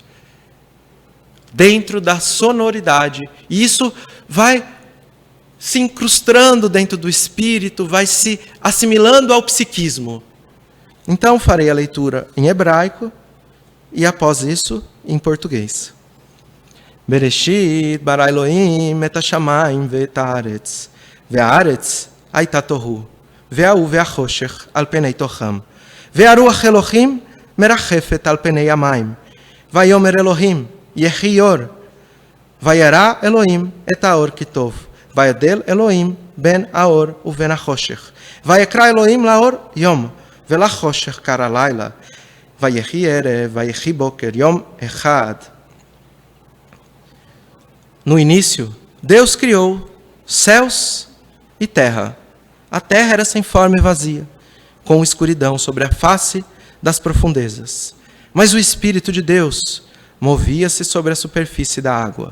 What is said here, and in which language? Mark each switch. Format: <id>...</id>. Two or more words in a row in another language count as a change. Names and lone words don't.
<pt>Dentro da sonoridade. E isso vai se incrustando dentro do espírito, vai se assimilando ao psiquismo. Então farei a leitura em hebraico e após isso em português.</pt> <he>בראשית ברא אלוהים את השמים ואת הארץ, והארץ הייתה תוהו, והאור והחושך על פני תוכם, והרוח אלוהים מרחפת על פני המים. ויאמר אלוהים, יהי אור. וירא אלוהים את האור כי טוב, וידל אלוהים בין האור ובין החושך. ויקרא אלוהים לאור יום, ולחושך קרא לילה. ויהי ערב, ויהי בוקר, יום אחד.</he> <pt>No início, Deus criou céus e terra. A terra era sem forma e vazia, com escuridão sobre a face das profundezas. Mas o Espírito de Deus movia-se sobre a superfície da água.</pt>